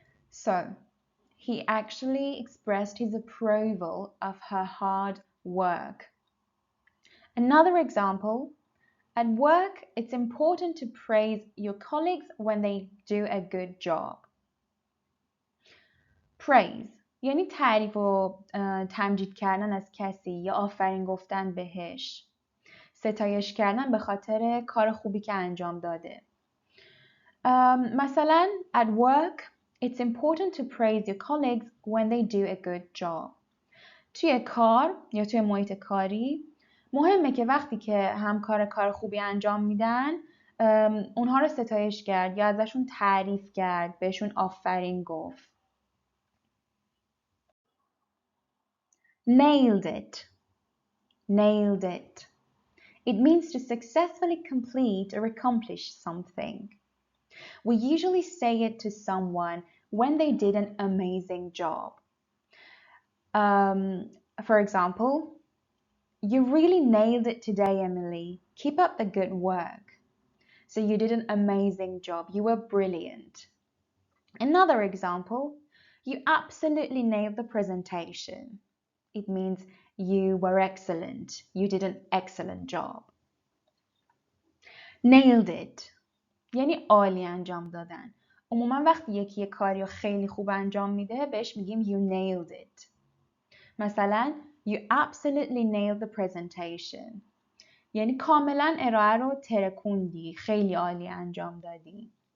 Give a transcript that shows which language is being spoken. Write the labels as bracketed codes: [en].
[en] So, he actually expressed his approval of her hard work. Another example, at work, it's important to praise your colleagues when they do a good job. [fa] Praise یعنی تعریف و تمجید کردن از کسی یا آفرین گفتن بهش. ستایش کردن به خاطر کار خوبی که انجام داده. [en] مثلا at work, it's important to praise your colleagues when they do a good job. [fa] توی کار یا توی محیط کاری مهمه که وقتی که همکار کار خوبی انجام میدن اونها رو ستایش کرد یا ازشون تعریف کرد، بهشون آفرین گفت. [en] Nailed it. Nailed it. It means to successfully complete or accomplish something. We usually say it to someone when they did an amazing job. For example, "You really nailed it today, Emily. Keep up the good work." So you did an amazing job. You were brilliant. Another example, "You absolutely nailed the presentation." It means you were excellent. You did an excellent job. Nailed it. [fa] یعنی عالی انجام دادن. عموما وقتی یکی یه کاری رو خیلی خوب انجام میده بهش میگیم [en] you nailed it. مثلا you absolutely nailed the presentation. [fa] یعنی کاملا ارائه رو ترکوندی، خیلی عالی انجام دادی.